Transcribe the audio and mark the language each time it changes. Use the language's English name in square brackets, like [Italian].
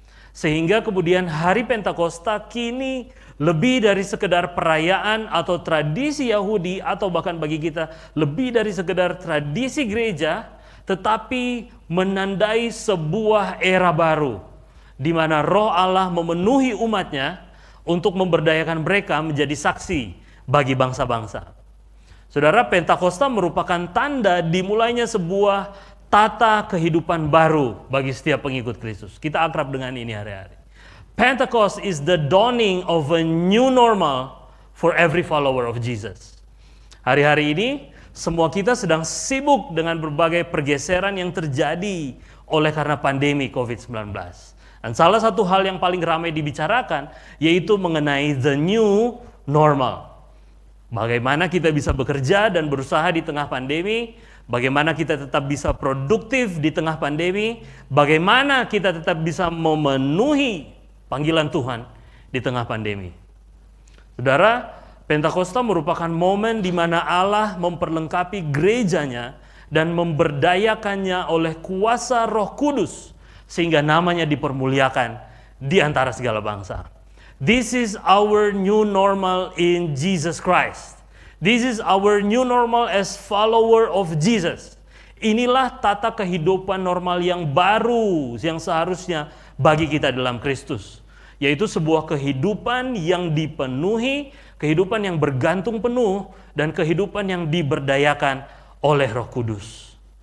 [Indonesian] Sehingga kemudian hari Pentakosta kini lebih dari sekedar perayaan atau tradisi Yahudi, atau bahkan bagi kita lebih dari sekedar tradisi gereja, tetapi menandai sebuah era baru di mana Roh Allah memenuhi umatnya untuk memberdayakan mereka menjadi saksi bagi bangsa-bangsa. Saudara, Pentakosta merupakan tanda dimulainya sebuah tata kehidupan baru bagi setiap pengikut Kristus. Kita akrab dengan ini hari-hari. [English] Pentecost is the dawning of a new normal for every follower of Jesus. [Indonesian] Hari-hari ini semua kita sedang sibuk dengan berbagai pergeseran yang terjadi oleh karena pandemi COVID-19. Dan salah satu hal yang paling ramai dibicarakan yaitu mengenai [English] the new normal. [Indonesian] Bagaimana kita bisa bekerja dan berusaha di tengah pandemi, bagaimana kita tetap bisa produktif di tengah pandemi, bagaimana kita tetap bisa memenuhi panggilan Tuhan di tengah pandemi. Saudara, Pentakosta merupakan momen di mana Allah memperlengkapi gerejanya dan memberdayakannya oleh kuasa Roh Kudus sehingga namanya dipermuliakan di antara segala bangsa. [English] This is our new normal in Jesus Christ. This is our new normal as follower of Jesus. [Indonesian] Inilah tata kehidupan normal yang baru yang seharusnya bagi kita dalam Kristus, yaitu sebuah kehidupan yang dipenuhi, kehidupan yang bergantung penuh, dan kehidupan yang diberdayakan oleh Roh Kudus.